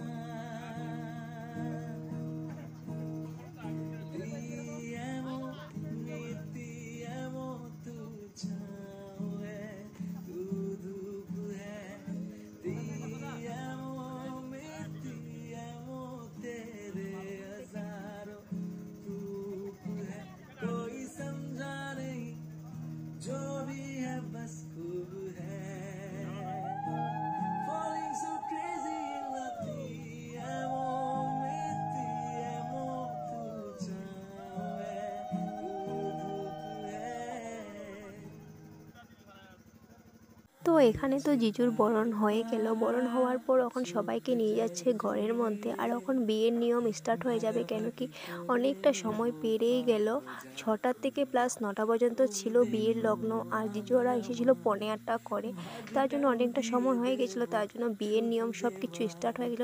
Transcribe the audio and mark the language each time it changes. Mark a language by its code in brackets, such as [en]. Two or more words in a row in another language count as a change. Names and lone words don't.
[hi] Diamo, diamo, tu छाँव है, तू धूप है। Diamo, तेरे हजारों रूप है, कोई समझा नहीं, जो भी है बस खूब है। [en] Falling so crazy in love, amo, [hi] तू छाँव है, तू धूप है। [bn] তো এখানে তো জিজুর বরণ হয়ে গেল। বরণ হওয়ার পর এখন সবাইকে নিয়ে যাচ্ছে ঘরের মধ্যে, আর এখন বিয়ের নিয়ম স্টার্ট হয়ে যাবে, কেন কি অনেকটা সময় পেরিয়ে গেল। 6টা থেকে প্লাস 9টা পর্যন্ত ছিল বিয়ের লগ্ন, আর জিজু ওরা এসেছিল 8:45 করে, তার জন্য অনেকটা সময় হয়ে গেছিলো, তার জন্য বিয়ের নিয়ম সব কিছু স্টার্ট হয়ে গেলো।